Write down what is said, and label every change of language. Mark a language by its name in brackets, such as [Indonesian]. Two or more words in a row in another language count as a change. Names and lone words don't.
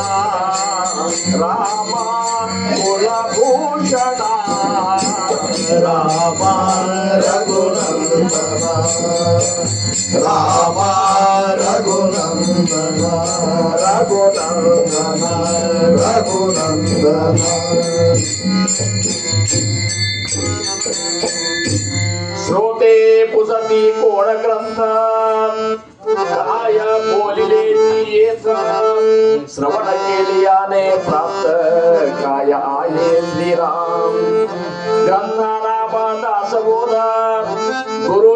[Sanskrit] ರಾಮ ಕುಲಭೂಷಣ ರಾಮ ರಘುನಂದನ ರಾಮ ರಘುನಂದನ ರಘುನಂದನ ರಘುನಂದನ [Marathi] श्रोते पुसती कोण ग्रंथ काय बोलिले श्रवण केलियाने प्राप्त काय आहे श्रीराम ग्रंथानाम दासबोध गुरु